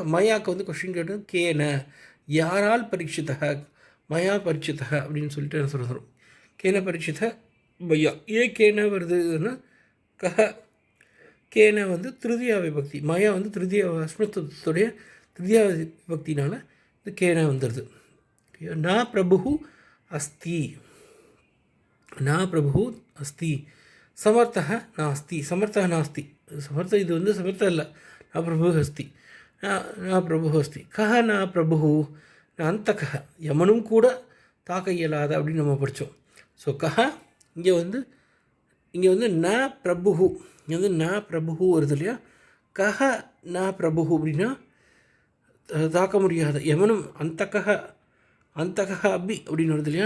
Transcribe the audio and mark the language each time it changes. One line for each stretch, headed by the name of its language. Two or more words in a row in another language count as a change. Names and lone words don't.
Tamil: மயாவுக்கு வந்து கொஸ்டின் கேட்டு கேன, யாரால் பரீட்சிதக,
Sanskrit: मया परीक्षितः
Tamil: அப்படின்னு சொல்லிட்டு என்ன சொல்கிறோம்,
Sanskrit: केन परीक्षितः मया.
Tamil: ஏன் கேன வருதுன்னா கஹ, கேன வந்து
Sanskrit: तृतीया विभक्ति,
Tamil: மயா வந்து திருதியா அஸ்மத்துடைய திருதியா விபக்தினால் இந்த கேன வந்துடுது. நான் பிரபு
Sanskrit: अस्ति न प्रभुः अस्ति समर्थः नास्ति समर्थः नास्ति समर्थ
Tamil: இது வந்து
Sanskrit: समर्थः இல்லை न प्रभुः अस्ति न प्रभुः अस्ति कः न प्रभुः न अन्तकः
Tamil: யமனும் கூட தாக்க இயலாத அப்படின்னு நம்ம படித்தோம். ஸோ கஹ இங்கே வந்து
Sanskrit: न प्रभुः
Tamil: இங்கே வந்து
Sanskrit: न प्रभुः
Tamil: வருது இல்லையா.
Sanskrit: कः न प्रभुः
Tamil: அப்படின்னா தாக்க முடியாத யமனும்
Sanskrit: अन्तकः अपि
Tamil: அப்படின்னு வருது இல்லையா.